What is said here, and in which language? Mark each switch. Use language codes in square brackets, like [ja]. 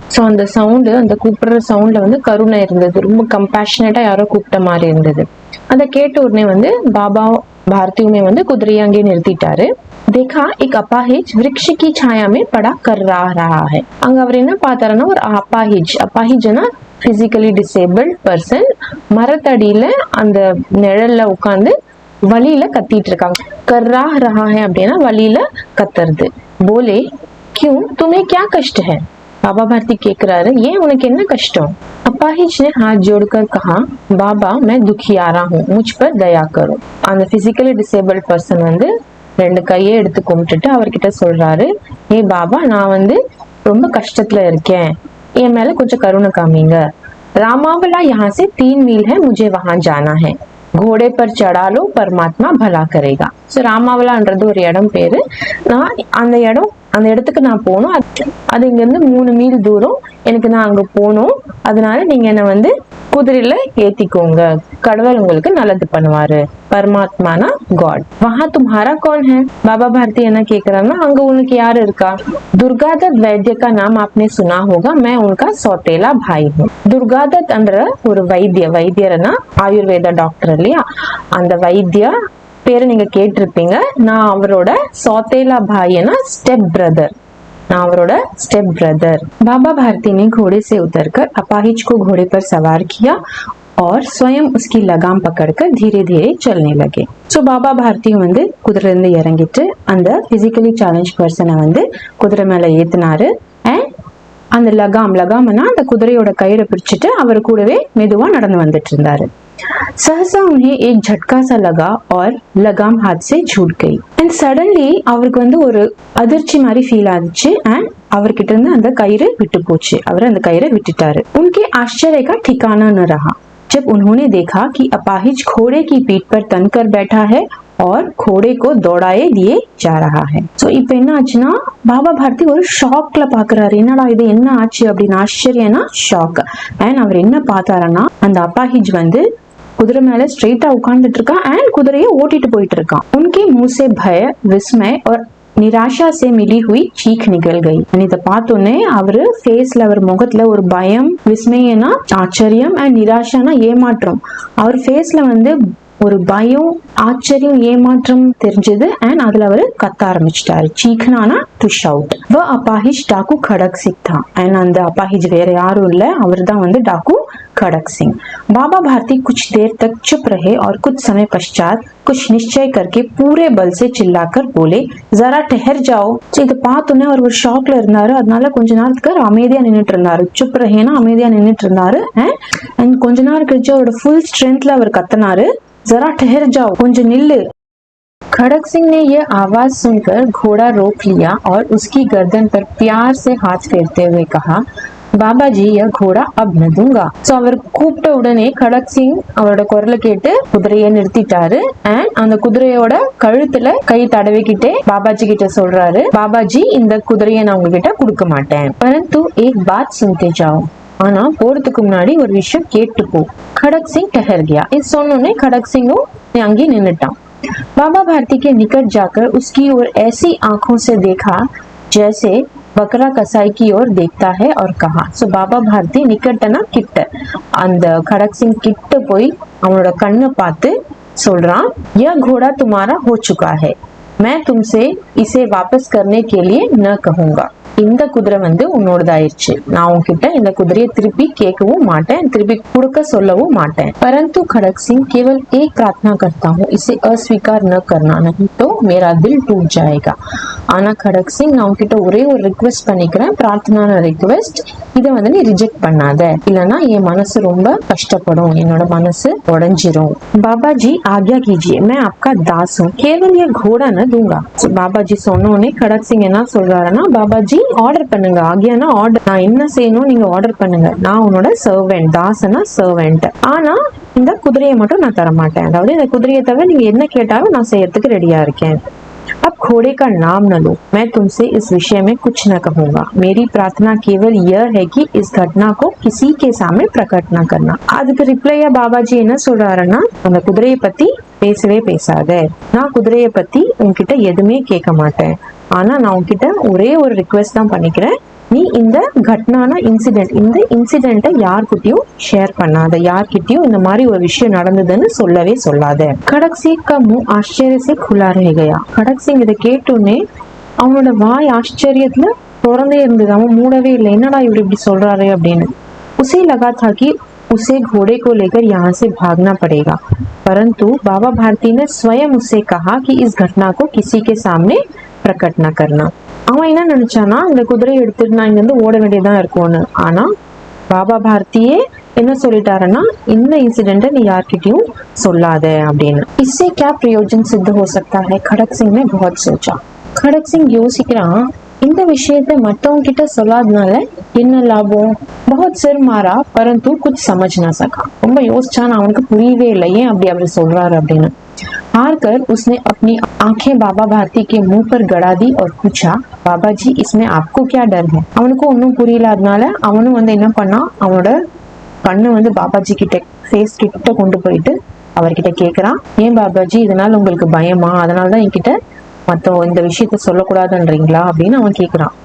[ta] So அந்த sound, அந்த கூப்பிடுற சவுண்ட்ல வந்து கருணை இருந்தது. ரொம்ப கம்பேஷனேட்டா யாரோ கூப்பிட்ட மாதிரி இருந்தது. அதை கேட்ட உடனே வந்து பாபா भारतीयों வந்து குதிரையை அங்கே நிறுத்திட்டாரு. [hi] देखा एक अपाहिज वृक्ष की छाया में पड़ा कर रहा है. [ta] அங்க அவர் என்ன பார்த்தாருன்னா, ஒரு அப்பாஹிஜ்னா பிசிக்கலி டிசேபிள்ட் பர்சன் மரத்தடியில அந்த நிழல்ல உட்கார்ந்து வலியில கத்திட்டு இருக்காங்க. கர்ரா ரஹா है அப்படின்னா வலியில கத்துறது. [hi] போலே क्यों तुम्हें क्या कष्ट है? [ta] बाबा भारती கேக்குறாரு, ஏன் உனக்கு என்ன கஷ்டம்? [hi] अपाहिज ने हाथ जोड़कर कहा, बाबा मैं दुखियारा हूँ, मुझ पर दया करो. [ta] அந்த பிசிக்கலி டிசேபிள்ட் பர்சன் வந்து ரெண்டு கையை எடுத்து கும்பிட்டுட்டு அவர்கிட்ட சொல்றாரு, ஏ பாபா நான் வந்து ரொம்ப கஷ்டத்துல இருக்கேன், என் மேல கொஞ்சம் கருணை காமிங்க. [hi] रामावला यहाँ से 3 मील है, मुझे वहां जाना है. घोड़े पर चढ़ा लो, परमात्मा भला करेगा. [ta] ஸோ ராமாவலான்றது ஒரு இடம் பேரு. நான் அந்த இடத்துக்கு நான் போகணும். அது இங்க இருந்து 3 மீல் தூரம். எனக்கு நான் அங்க போகணும். அதனால நீங்க என்ன வந்து குதிரையில ஏத்திக்கோங்க, கடவுள் உங்களுக்கு நல்லது பண்ணுவாரு. பரமாத்மானா காட். [hi] वहां तुम्हारा कौन है? [ta] बाबा भारती என்ன கேக்குறாங்கன்னா, அங்க உனக்கு யாரு இருக்கா? [hi] दुर्गादत्त वैद्य का नाम आपने सुना होगा, मैं उनका सौतेला भाई हूँ. [ta] दुर्गादत्त என்ற ஒரு வைத்தியர்னா ஆயுர்வேத டாக்டர் இல்லையா, அந்த வைத்திய பேரு நீங்க கேட்டிருப்பீங்க. நான் அவரோட सौतेला भाईனா [en] Step brother. [ta] நான் அவரோட [en] Step brother. [hi] बाबा भारती ने घोड़े से उतरकर अपाहिज को घोड़े पर सवार किया और स्वयं उसकी लगाम पकड़कर धीरे धीरे चलने लगे. [ta] सो बाबा भारती வந்து குதிரையில இருந்து இறங்கிட்டு அந்த பிசிக்கலி சேலஞ்ச் பர்சனை வந்து குதிரை மேல ஏத்தினாரு. அந்த லகாம்னா அந்த குதிரையோட கயிறை பிடிச்சிட்டு அவர் கூடவே மெதுவா நடந்து வந்துட்டு இருந்தாரு. [hi] सहसा उन्हें एक झटका सा लगा और लगाम हाथ से छूट गई. [en] And suddenly [ta] அவருக்கு வந்து ஒரு அதிர்ச்சி மாதிரி ஃபீல் ஆச்சு. and அவர்கிட்ட இருந்து அந்த கயிறு விட்டு போச்சு. அவர் அந்த கயிறை விட்டுட்டாரு. [hi] उनके आश्चर्य का ठिकाना न रहा जब उन्होंने देखा कि अपाहिज घोड़े की पीठ पर तनकर बैठा है और घोड़े को दौड़ाए दिए जा रहा है. [ta] சோ இப்போ என்ன ஆச்சுன்னா, பாபா பாரதி ஒரு ஷாக்ல பாக்குறாரு. என்னடா இது, என்ன ஆச்சு அப்படின்னு. ஆச்சரியனா ஷாக். அண்ட் அவர் என்ன பார்த்தாருன்னா, அந்த அப்பாஹிஜ் வந்து குதிரை மேல ஸ்ட்ரெயிட்டா உட்கார்ந்துட்டு இருக்கான் அண்ட் குதிரையை ஓட்டிட்டு போயிட்டு இருக்கான். [hi] उनके मुंह से भय, विस्मय और निराशा से मिली हुई चीख निकल गई. [ta] இத பார்த்தோன்னே அவரு ஃபேஸ்ல, அவர் முகத்துல ஒரு பயம், விஸ்மயனா ஆச்சரியம் அண்ட் நிராஷானா ஏமாற்றம். அவர் ஃபேஸ்ல வந்து ஒரு பயம், ஆச்சரியம், ஏமாற்றம் தெரிஞ்சது. அண்ட் அதுல அவரு கத்த ஆரம்பிச்சிட்டாரு. சீக்னானா டு ஷவுட். [hi] வ அபாஹிஜ் டாக்கு खड़क सिंह था. [ta] அண்ட் அந்த அபாஹிஜ் வேற யாரும் இல்ல, அவர் தான் வந்து டாக்கு खड़क सिंह. [hi] बाबा भारती कुछ देर तक चुप रहे और कुछ समय पश्चात कुछ निश्चय करके पूरे बल से चिल्लाकर बोले, जरा ठहर जाओ. [ta] இத பார்த்தோன்னே அவர் ஒரு ஷாக்ல இருந்தாரு. அதனால கொஞ்ச நேரத்துக்கு அமைதியா நின்னுட்டு இருந்தாரு. சுப் ரஹேனா அமைதியா நின்னுட்டு இருந்தாரு. அண்ட் கொஞ்ச நேரம் கழிச்சு அவரோட ஃபுல் ஸ்ட்ரென்த்ல அவர் கத்தினாரு, [hi] जरा ठहर जाओ, [ta] கொஞ்சம் நில்லு. [hi] खड़क सिंह ने यह आवाज सुनकर घोड़ा रोक लिया और उसकी गर्दन पर प्यार से हाथ फेरते हुए कहा, बाबा जी यह घोड़ा अब न दूंगा. [ta] சோ அவர் கூப்பிட்ட உடனே खड़क सिंह அவரோட குரலை கேட்டு குதிரையை நிறுத்திட்டாரு. அண்ட் அந்த குதிரையோட கழுத்துல கை தடவிக்கிட்டே பாபாஜி கிட்ட சொல்றாரு, பாபாஜி இந்த குதிரையை நான் உங்ககிட்ட கொடுக்க மாட்டேன். [hi] परंतु एक बात सुनते जाओ, [ta] ஆனா போறதுக்கு முன்னாடி ஒரு விஷயம் கேட்டு போ. [hi] खड़क सिंह ठहर गया. [ta] இது சொன்னோன்னே खड़क सिंहும் அங்கே நின்னுட்டான். [hi] बाबा भारती के निकट जाकर उसकी ओर ऐसी आंखों से देखा जैसे बकरा कसाई की ओर देखता है और कहा. सो बाबा भारती निकटना [ta] கிட்ட, அந்த खड़क सिंह கிட்ட போய் அவனோட கண்ணை பார்த்து சொல்றான், [hi] यह घोड़ा तुम्हारा हो चुका है, मैं तुमसे इसे वापस करने के लिए न कहूंगा. [ta] இந்த குதிரை வந்து உன்னோடதாயிருச்சு. நான் உன்கிட்ட இந்த குதிரையை திருப்பி கேட்கவும் மாட்டேன், திருப்பி கொடுக்க சொல்லவும் மாட்டேன். [hi] परंतु खड़क सिंह केवल एक प्रार्थना करता हूँ, इसे अस्वीकार न करना, नहीं तो मेरा दिल टूट जाएगा. [ta] ஆனா खड़क सिंह நான் உன்கிட்ட ஒரே ஒரு ரிக்வெஸ்ட் பண்ணிக்கிறேன், பிரார்த்தனான ரிக்வெஸ்ட். இதை வந்து நீ ரிஜெக்ட் பண்ணாத, இல்லனா என் மனசு ரொம்ப கஷ்டப்படும், என்னோட மனசு உடைஞ்சிரும். [hi] बाबा जी आज्ञा कीजिए, मैं आपका दास हूँ, केवल ये घोड़ा न दूंगा. [ta] बाबा जी சொன்னோனே खड़क सिंह என்ன சொல்றாருன்னா, बाबा जी ஆர்டர் பண்ணுங்க. ஆகியானா ஆர்டர், நான் என்ன செய்யணும் நீங்க ஆர்டர் பண்ணுங்க. நான் உன்னோட சர்வெண்ட், தாசனா சர்வெண்ட். ஆனா இந்த குதிரையை மட்டும் நான் தர மாட்டேன். அதாவது இந்த குதிரையை தவிர நீங்க என்ன கேட்டாலும் நான் செய்யறதுக்கு ரெடியா இருக்கேன். [hi] अब घोड़े का नाम न लो, मैं तुमसे इस विषय में कुछ न कहूंगा. मेरी प्रार्थना केवल यह है कि इस घटना को किसी के सामने प्रकट न करना. [ta] அதுக்கு ரிப்ளையா பாபாஜி என்ன சொல்றாருன்னா, அந்த குதிரையை பத்தி பேசவே பேசாத, நான் குதிரையை பத்தி உன்கிட்ட எதுவுமே கேட்க மாட்டேன். ஆனா நான் உன்கிட்ட ஒரே ஒரு ரிக்வெஸ்ட் தான் பண்ணிக்கிறேன், நீ இந்த घटनाना இந்த இன்சிடென்ட்டை யார்கிட்டயும் ஷேர் பண்ணாத, யார்கிட்டயும் இந்த மாதிரி ஒரு விஷயம் நடந்ததுன்னு சொல்லவே சொல்லாத. [hi] खड़क सिंह का मुंह आश्चर्य से खुला रह गया. [ta] खड़क सिंह இதை கேட்டோன்னே அவனோட வாய் ஆச்சரியத்துல திறந்தே இருந்தது, அவன் மூடவே இல்லை. என்னடா இவர் இப்படி சொல்றாரு அப்படின்னு. [hi] उसे लगा था कि उसे घोड़े को लेकर यहाँ से भागना पड़ेगा, परंतु बाबा भारती ने स्वयं उससे कहा कि इस घटना को किसी के सामने प्रकट न करना. [ta] அவன் என்ன நினைச்சானா, இந்த குதிரையை எடுத்துட்டு நான் இங்க இருந்து ஓட வேண்டியதான் இருக்கும்னு. ஆனா பாபா भारतीயே என்ன சொல்லிட்டாருன்னா, இந்த இன்சிடென்ட்டை நீ யார்கிட்டயும் சொல்லாத அப்படின்னு. [hi] इससे क्या प्रयोजन सिद्ध हो सकता है, खड़क सिंह ने बहुत सोचा. [ta] खड़क सिंह யோசிக்கிறான், இந்த விஷயத்தை மற்றவங்க கிட்ட சொல்லாதனால என்ன லாபம். [hi] बहुत सिर मारा परंतु कुछ समझ ना सका. [ta] ரொம்ப யோசிச்சான், அவனுக்கு புரியவே இல்லை ஏன் அப்படி அவர் சொல்றாரு அப்படின்னு. [hi] हार कर उसने अपनी आंखें बाबा भारती के मुंह पर गड़ा दी और पूछा, बाबा जी इसमें आपको क्या डर है. [ta] அவனுக்கு ஒன்னும் புரியலாதனால அவனும் வந்து என்ன பண்ணா, அவனோட கண்ணு வந்து பாபாஜி கிட்ட ஃபேஸ் கிட்ட கொண்டு போயிட்டு அவர்கிட்ட கேக்குறான், ஏன் பாபாஜி இதனால உங்களுக்கு பயமா, அதனாலதான் என்கிட்ட மத்த இந்த விஷயத்த சொல்லக்கூடாதுன்றீங்களா அப்படின்னு அவன் கேக்குறான்.